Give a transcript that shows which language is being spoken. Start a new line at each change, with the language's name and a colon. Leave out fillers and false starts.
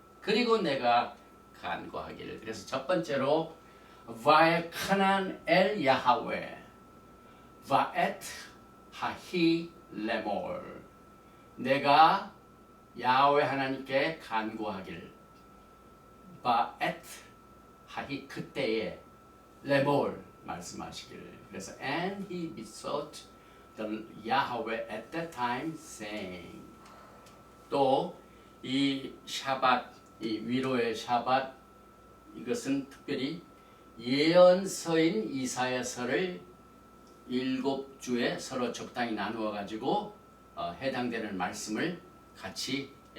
Korean: 그리고 내가 간구하기를. 그래서 첫 번째로
Hebrew: 바에카난 엘 야하웨 바엣 하히 레몰
Korean: 내가 야훼 하나님께 간구하기를
Hebrew: 바엣 하히
Korean: 그때에
Hebrew: 레몰
Korean: 말씀하시기를. 그래서
English: and he besought the Yahweh at that time saying.
Korean: 또 이 샤밧, 이 위로의 샤밧, 이것은 특별히 예언서인 이사야서를 7주에 서로 적당히 나누어 가지고 해당되는 말씀을 같이